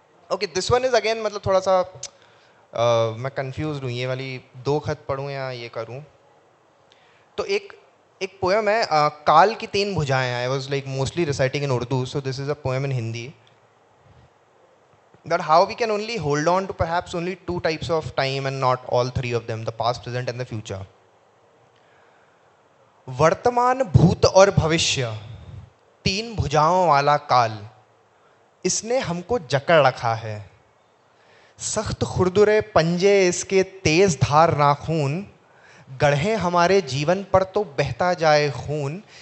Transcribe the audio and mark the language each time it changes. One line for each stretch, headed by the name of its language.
English: okay, this one is again,
Hindi: मतलब थोड़ा सा मैं कंफ्यूज हूँ, ये वाली 2 खत पढ़ूँ या ये करूँ. तो एक पोएम है काल की 3 भुजाएं.
English: I was like mostly reciting in Urdu, so this is a poem in Hindi. That how we can only hold on to perhaps only 2 types of time and not all 3 of them, the past, present and the future.
Hindi: वर्तमान, भूत और भविष्य, 3 भुजाओं वाला काल, इसने हमको जकड़ रखा है. सख्त खुरदुरे पंजे इसके तेज धार नाखून, गढ़े हमारे जीवन पर तो बहता जाए खून.